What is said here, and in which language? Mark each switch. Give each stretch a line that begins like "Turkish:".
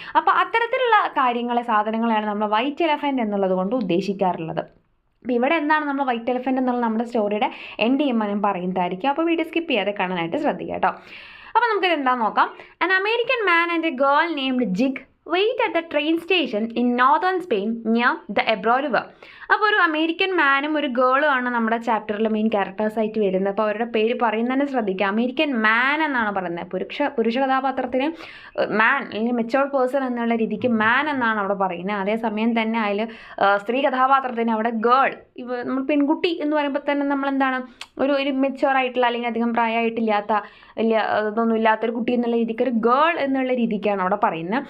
Malayalam: അപ്പോൾ അത്തരത്തിലുള്ള സാധനങ്ങളെയാണ് നമ്മൾ വൈറ്റ് എലഫൻറ്റ് എന്നുള്ളത് കൊണ്ട് ഉദ്ദേശിക്കാറുള്ളത്. അപ്പോൾ ഇവിടെ എന്താണ് നമ്മൾ വൈറ്റ് എലഫൻറ്റ് എന്നുള്ള നമ്മുടെ സ്റ്റോറിയുടെ എൻഡ് ചെയ്യുമ്പോൾ ഞാൻ പറയുന്നതായിരിക്കും. അപ്പോൾ വീഡിയോ സ്കിപ്പ് ചെയ്യാതെ കാണാനായിട്ട് ശ്രദ്ധിക്കുക കേട്ടോ. അപ്പോൾ നമുക്കിത് എന്താണെന്ന് നോക്കാം.
English: An American man and a girl named Jig wait at the train station in northern Spain near the Ebro River.
Malayalam: അപ്പോൾ ഒരു അമേരിക്കൻ മാനും ഒരു ഗേളും ആണ് നമ്മുടെ ചാപ്റ്ററിൽ മെയിൻ ക്യാരക്ടേഴ്സായിട്ട് വരുന്നത്. അപ്പോൾ അവരുടെ പേര് പറയുന്നതന്നെ ശ്രദ്ധിക്കുക, അമേരിക്കൻ മാൻ എന്നാണ് പറയുന്നത്. പുരുഷ കഥാപാത്രത്തിന് മാൻ അല്ലെങ്കിൽ മെച്ചോർഡ് പേഴ്സൺ എന്നുള്ള രീതിക്ക് മാൻ എന്നാണ് അവിടെ പറയുന്നത്. അതേസമയം തന്നെ അതിൽ സ്ത്രീ കഥാപാത്രത്തിന് അവിടെ ഗേൾ, നമ്മൾ പെൺകുട്ടി എന്ന് പറയുമ്പോൾ തന്നെ നമ്മളെന്താണ് ഒരു മെച്ചോറായിട്ടുള്ള അല്ലെങ്കിൽ അധികം പ്രായമായിട്ടില്ലാത്ത ഇതൊന്നും ഇല്ലാത്തൊരു കുട്ടി എന്നുള്ള രീതിക്ക് ഒരു ഗേൾ എന്നുള്ള രീതിക്കാണ് അവിടെ പറയുന്നത്.